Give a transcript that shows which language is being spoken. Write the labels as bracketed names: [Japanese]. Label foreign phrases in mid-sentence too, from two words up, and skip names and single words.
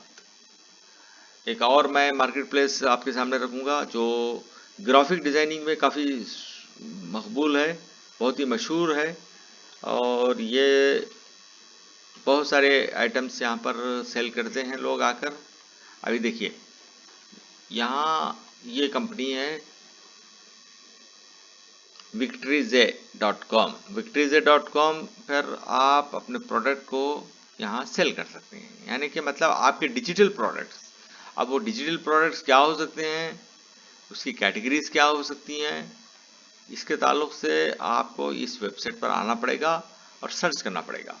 [Hindi] एक और मैं [English] market place [Hindi] आपके सामने रखूंगा जो [English] graphic designing [Hindi] में काफ़ी मकबूल है, बहुत ही मशहूर है और ये बहुत सारे आइटम्स यहाँ पर सेल करते हैं लोग आकर। अभी देखिए यहाँ ये कंपनी है victoryj.com। victoryj.com पर आप अपने प्रोडक्ट को यहाँ सेल कर सकते हैं, यानी कि मतलब आपके [English] digital products. [Hindi] अब वो [English] digital products [Hindi] क्या हो सकते हैं, उसकी कैटेगरीज क्या हो सकती हैं, इसके ताल्लुक से आपको इस वेबसाइट पर आना पड़ेगा और सर्च करना पड़ेगा।